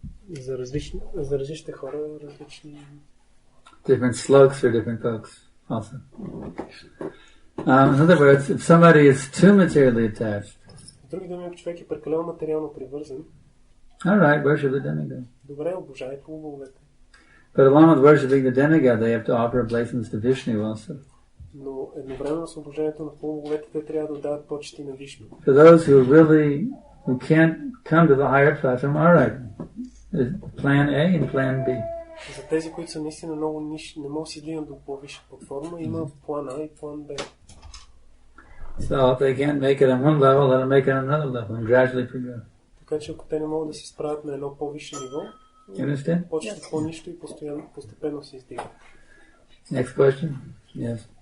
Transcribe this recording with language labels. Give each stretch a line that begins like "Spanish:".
Bulgarian: За различните хора различни.
English: Different slopes for different folks also. In other words, if somebody is too materially attached,
Bulgarian: с други думи, ако човек е прекалено материално привързан,
English: all right, worship the demigod.
Bulgarian: Добре, обожай полубоговете.
English: But along with worshiping the demigod, they have to offer oblations to Vishnu also.
Bulgarian: Но едновременно с обожанието на полубоговете, те трябва да дават почести на Вишну.
English: For those who can't come to the higher platform, all right. Plan A and Plan B.
Bulgarian: За тези, които са наистина много ниши, не могат да си дигнат до по-висша платформа, има план А и план Б.
English: So if they can't make it on one level, let them make it on another level and gradually progress.
Bulgarian: Така че ако те не могат да се справят на едно по-висше ниво, почват по-нищо и постепенно се издигат.
English: Next question? Yes.